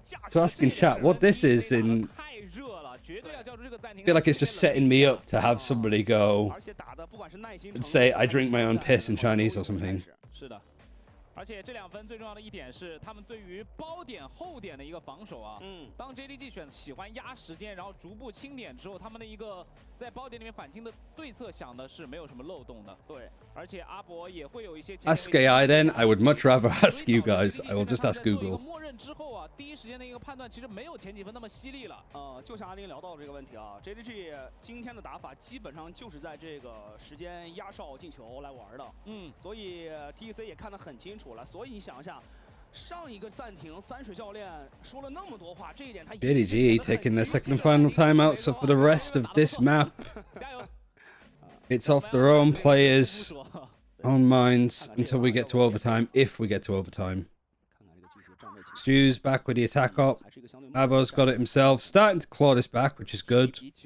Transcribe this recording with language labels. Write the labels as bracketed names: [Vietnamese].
[English] So ask in chat what this is in. I feel like it's just setting me up to have somebody go and say I drink my own piss in Chinese or something. [Chinese] 而且这2分最重要的一点是，他们对于包点后点的一个防守啊。当 JDG 喜欢压时间，然后逐步清点之后，他们的一个在包点里面反清的对策想的是没有什么漏洞的。对，而且阿博也会有一些。 [English] Ask AI then. I would much rather ask you guys. I will just ask Google. [Chinese] 默认之后啊，第一时间的一个判断其实没有前几分那么犀利了。就像阿林聊到这个问题啊 ，JDG 今天的打法基本上就是在这个时间压哨进球来玩的。所以 TEC 也看得很清楚。所以你想一下，上一个暂停，三水教练说了那么多话，这一点他 [English] JDG taking their second and final timeout, so for the rest of this map, it's off their own players, own minds until we get to overtime, if we get to overtime. Stew's back with the attack up. Abo's got it himself, starting to claw this back, which is good.